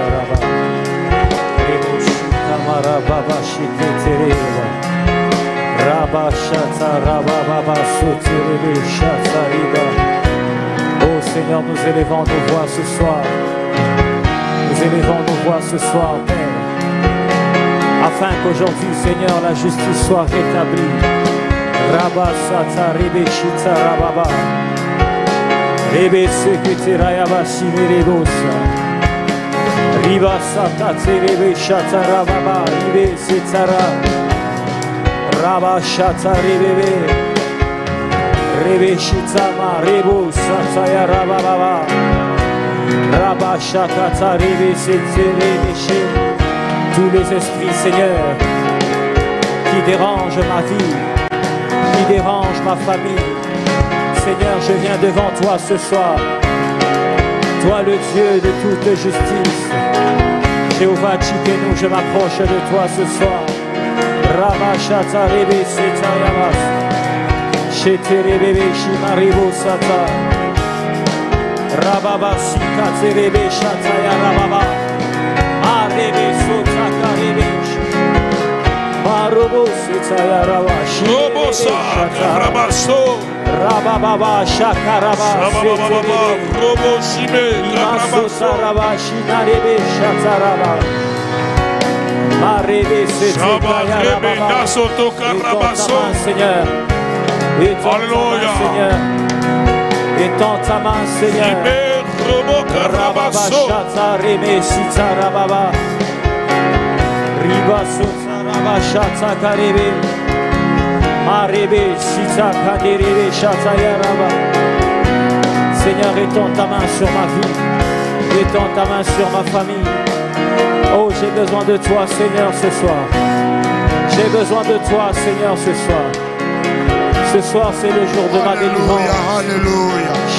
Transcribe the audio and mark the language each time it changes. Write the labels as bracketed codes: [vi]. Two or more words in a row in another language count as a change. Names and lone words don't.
[fr] Oh Seigneur, nous élevons nos voix ce soir. Nous élevons nos voix ce soir, Père. Afin qu'aujourd'hui, Seigneur, la justice soit rétablie. Rabba Sata Rebe Shita Rababa Rebe Sekete Rayaba Simerebosa Riba Sata Rebe Shata Rababa Rebe Setara Rabba Shata Rebe Shitama Rebo Sata Rababa Tous les esprits, Seigneur, qui dérangent ma vie, qui dérangent ma famille. Seigneur, je viens devant toi ce soir. Toi, le Dieu de toute justice. Jéhovah Tchikenu, je m'approche de toi ce soir. Ramachata Rebe Setayamas. Sheterebebe Shimaribo Sata. Rababa Sikaterebe Shataya Rababa. Arebe Sotaka Rebe. Marobo Setaya Raba. Robo Saka Rabaso. Rababa Shakaraba. Rababa Robo Shime Imaso Rabaso. Saraba Shinarebe Shataraba. Marebe Setaya Rebe Rababa. Nasoto Karabaso. Seigneur. Étends ta main, Alléluia. Seigneur. Étends ta main, Seigneur. Ibe Robo Rababa Karabaso. Shata Rebe Sita Rababa. Riba Sotaraba Shata Karebe. Marebe Sita Kaderebe Shata Yaraba. Seigneur, étends ta main sur ma vie. Étends ta main sur ma famille. Oh, j'ai besoin de toi, Seigneur, ce soir. J'ai besoin de toi, Seigneur, ce soir. Ce soir, c'est le jour de ma délivrance. Alléluia.